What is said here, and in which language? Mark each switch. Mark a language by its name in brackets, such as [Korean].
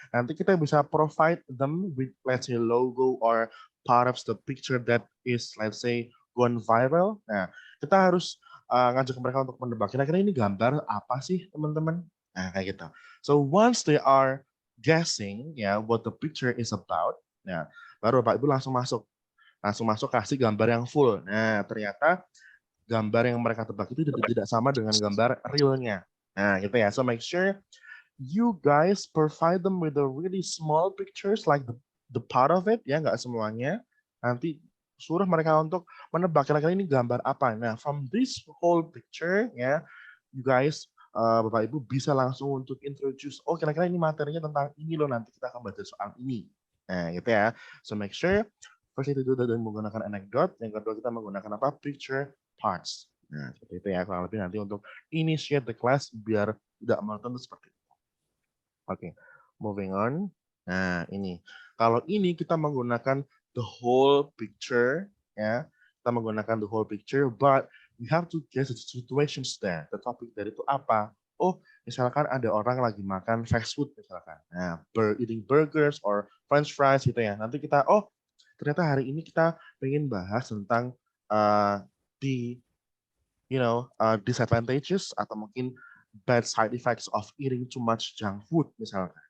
[Indonesian] Nanti kita bisa [English] provide them with let's say logo or part of the picture that is let's say gone viral. [Indonesian] Nah, kita harus ngajak mereka untuk menebak kira-kira ini gambar apa sih teman-teman. Nah, kayak gitu. [English] So once they are guessing [Indonesian] ya [English] what the picture is about, [Indonesian] nah baru Bapak Ibu langsung masuk kasih gambar yang full. Nah, ternyata gambar yang mereka tebak itu tidak sama dengan gambar realnya. [English] Nah, gitu ya. So make sure you guys provide them with the really small pictures like the part of it, [Indonesian] ya, nggak semuanya. Nanti suruh mereka untuk menebak kira-kira ini gambar apa. Nah, [English] from this whole picture, [Indonesian] ya, [English] you guys, [Indonesian] Bapak Ibu bisa langsung untuk introduce, oh kira-kira ini materinya tentang ini loh, nanti kita akan baca soal ini. Nah, gitu ya. [English] So make sure first [Indonesian] itu dengan menggunakan anecdote, yang kedua kita menggunakan apa? Picture parts. Nah, seperti itu ya, kurang lebih nanti untuk [English] initiate the class [Indonesian] biar tidak monoton seperti itu. Oke, [English] moving on. [Indonesian] Nah, ini. Kalau ini kita menggunakan [English] the whole picture, [Indonesian] ya. Kita menggunakan [English] the whole picture, but we have to guess the situations there. [Indonesian] The topic dari itu apa? Oh, misalkan ada orang lagi makan fast food misalkan. Nah, [English] eating burgers or french fries [Indonesian] gitu ya. Nanti kita, oh, ternyata hari ini kita pengen bahas tentang [English] the disadvantages [Indonesian] atau mungkin [English] bad side effects of eating too much junk food [Indonesian] misalkan.